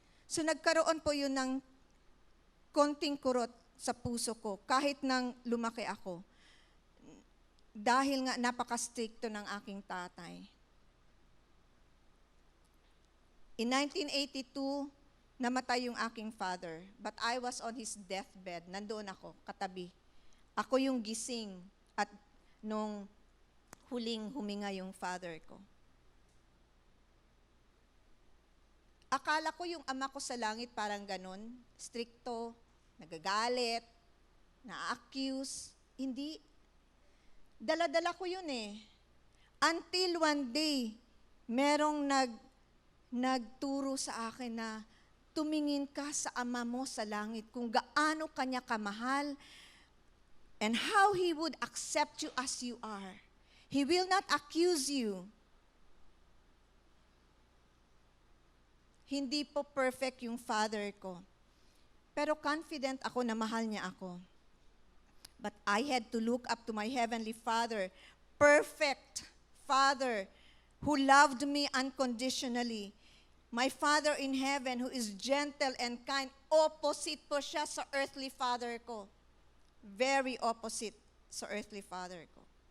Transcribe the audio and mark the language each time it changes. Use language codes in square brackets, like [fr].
[tl] So nagkaroon po yun ng konting kurot sa puso ko kahit nang lumaki ako. Dahil nga napaka-stricto ng aking tatay. [en] In 1982, [tl] namatay yung aking [en] father, but I was on his deathbed. [tl] Nandoon ako, katabi. Ako yung gising at nung huling huminga yung father ko. Akala ko yung ama ko sa langit parang ganun, stricto, nagagalit, na-accuse. Hindi. Dala-dala ko yun eh. Until one day, merong nagturo sa akin na tumingin ka sa ama mo sa langit kung gaano kanya kamahal [en] and how he would accept you as you are. He will not accuse you. [tl] Hindi po perfect yung father ko. Pero confident ako na mahal niya ako. [en] But I had to look up to my Heavenly Father, perfect Father, who loved me unconditionally. My Father in heaven who is gentle and kind, [tl] opposite po siya sa [en] earthly father ko. Very opposite sa earthly father ko.